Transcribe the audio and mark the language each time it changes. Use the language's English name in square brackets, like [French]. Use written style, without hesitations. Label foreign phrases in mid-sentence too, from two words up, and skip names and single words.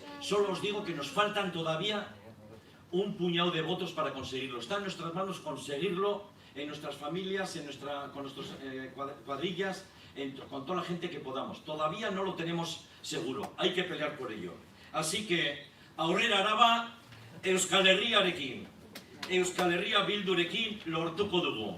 [Spanish] Solo os digo que nos faltan todavía un puñado de votos para conseguirlo. Está en nuestras manos conseguirlo en nuestras familias, con nuestras cuadrillas, con toda la gente que podamos. Todavía no lo tenemos seguro. Hay que pelear por ello. Así que, [Basque] Aurrera Araba, Euskal Herriarekin, Euskal Herria Bildurekin lortuko dugu.